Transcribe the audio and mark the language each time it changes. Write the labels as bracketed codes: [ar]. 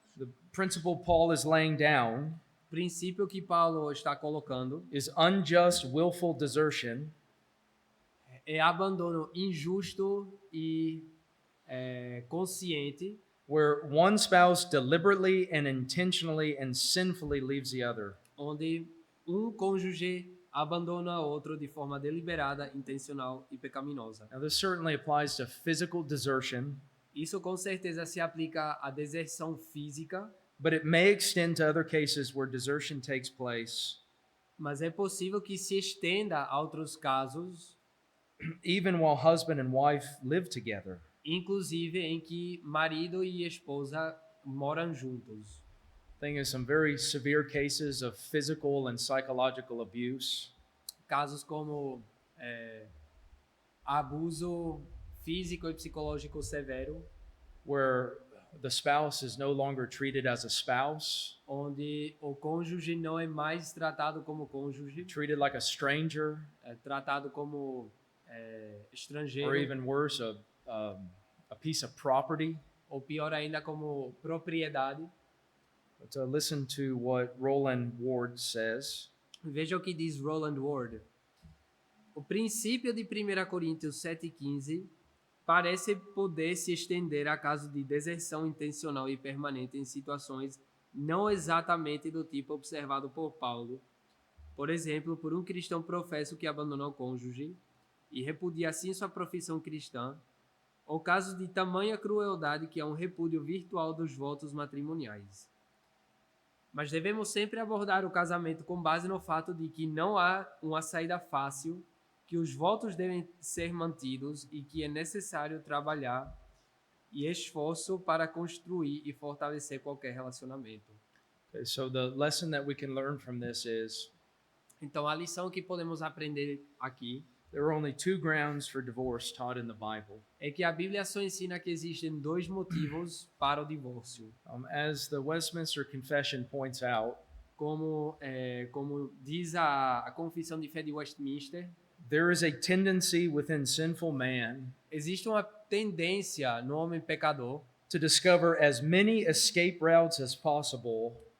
[en] The principle Paul is laying down [pt] O princípio que Paulo está colocando [en] is unjust, willful desertion [pt] é abandono injusto e consciente, [en] where one spouse deliberately and intentionally and sinfully leaves the other. [pt] onde um cônjuge abandona outro de forma deliberada, intencional e pecaminosa. [en] Now, this certainly applies to physical desertion, [pt] Isso com certeza se aplica à deserção física, [en] but it may extend to other cases where desertion takes place [pt] Mas é possível que se estenda a outros casos, [en] even while husband and wife live together. [pt] inclusive em que marido e esposa moram juntos. [en] Think of some very severe cases of physical and psychological abuse. [pt] Casos como abuso físico e psicológico severo, [en] Where the spouse is no longer treated as a spouse, [pt] onde o cônjuge não é mais tratado como cônjuge, [en] treated like a stranger, [pt] é tratado como estrangeiro, [en] or even worse, a piece of property. [pt] ou pior ainda, como propriedade. [en] But listen to what Roland Ward says. [pt] Veja o que diz Roland Ward. O princípio de 1 Coríntios 7,15 parece poder se estender a casos de deserção intencional e permanente em situações não exatamente do tipo observado por Paulo. Por exemplo, por um cristão professo que abandonou o cônjuge e repudia assim sua profissão cristã, ou casos de tamanha crueldade que é um repúdio virtual dos votos matrimoniais. Mas devemos sempre abordar o casamento com base no fato de que não há uma saída fácil, que os votos devem ser mantidos e que é necessário trabalhar e esforço para construir e fortalecer qualquer relacionamento. [en] Okay, so the lesson that we can learn from this is [pt] Então, a lição que podemos aprender aqui [en] there are only two grounds for divorce taught in the Bible. [pt] é que a Bíblia só ensina que existem dois motivos para o divórcio. [en] As the Westminster Confession points out, [pt] Como diz a Confissão de Fé de Westminster, [en] there is a tendency within sinful man [pt] existe uma tendência no homem pecador [en] to discover as many escape routes as possible